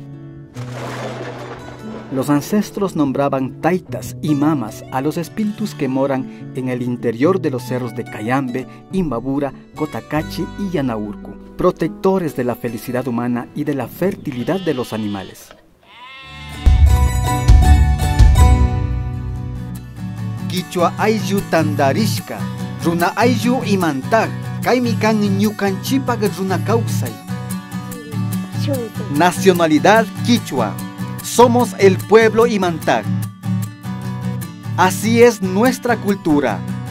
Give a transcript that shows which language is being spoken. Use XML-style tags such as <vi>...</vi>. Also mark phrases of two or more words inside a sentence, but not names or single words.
<es>Los ancestros nombraban taitas y mamas a los espíritus que moran en el interior de los cerros de Cayambe, Imbabura, Cotacachi y Yanaurcu, protectores de la felicidad humana y de la fertilidad de los animales.</es> <qu>Quichua ayllu tandarishka, runa ayllu imantaq, kaymi kan ñukanchipaq runa kawsay.</qu> <es>Nacionalidad Quichua. Somos el pueblo imantaq. Así es nuestra cultura.</es>